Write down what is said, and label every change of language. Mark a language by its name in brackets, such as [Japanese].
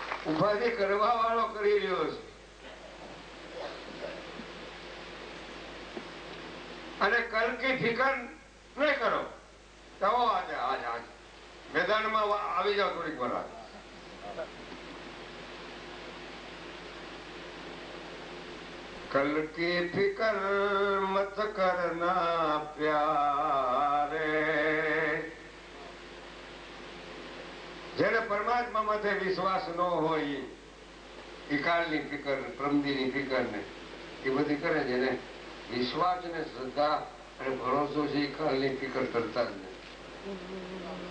[Gujarati] ઉપાધિ કરવા વાળો કરી રહ્યો છે. અને [Hindi] કલ કી ફિકર નહીં કરો [Gujarati] તો આજે આજ આજ મેદાનમાં આવી જાઓ થોડીક વાર. [Hindi] कल की फिकर मत करना प्यारे. [Gujarati] જેને પરમાત્મા માથે વિશ્વાસ ન હોય એ કાળની ફિકર, પ્રમદીની ફિકર ને એ બધી કરે. જેને વિશ્વાસ ને શ્રદ્ધા અને ભરોસો છે એ કાળની ફિકર કરતા જ નહીં.